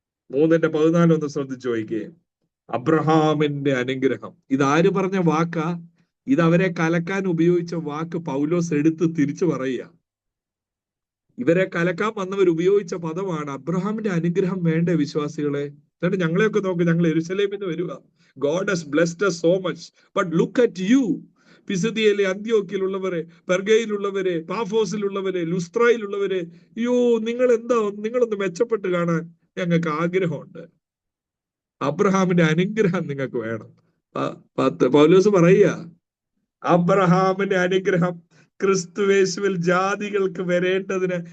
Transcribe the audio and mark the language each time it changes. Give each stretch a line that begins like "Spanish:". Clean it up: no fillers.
Malayalam: 3:14 ഒന്ന് ശ്രദ്ധിച്ചു നോക്കിയേ. അബ്രഹാമിന്റെ അനുഗ്രഹം. ഇതാര് പറഞ്ഞ വാക്കാ? ഇത് അവരെ കലക്കാൻ ഉപയോഗിച്ച വാക്ക് പൗലോസ് എടുത്ത് തിരിച്ചു പറയുക. ഇവരെ കലക്കാൻ വന്നവർ ഉപയോഗിച്ച പദമാണ്. അബ്രഹാമിന്റെ അനുഗ്രഹം വേണ്ടേ വിശ്വാസികളെ? എന്നിട്ട് ഞങ്ങളെയൊക്കെ നോക്ക്, ഞങ്ങൾ യെരുശലേമിൽ നിന്ന് വരിക.
English: God has blessed us so much, but look at you.
Malayalam: പിസിദിയയിലെ അന്ത്യോക്യയിലുള്ളവരെ, പെർഗയിലുള്ളവരെ, പാഫോസിലുള്ളവരെ, ലുസ്ത്രയിലുള്ളവരെ, അയ്യോ നിങ്ങൾ എന്താ, നിങ്ങളൊന്ന് മെച്ചപ്പെട്ട് കാണാൻ ഞങ്ങൾക്ക് ആഗ്രഹമുണ്ട്. അബ്രഹാമിന്റെ അനുഗ്രഹം നിങ്ങൾക്ക് വേണം. പൗലോസ് പറയുക, അബ്രഹാമിന്റെ അനുഗ്രഹം ക്രിസ്തുവേശുവിൽ ജാതികൾക്ക് വരേണ്ടതിന്.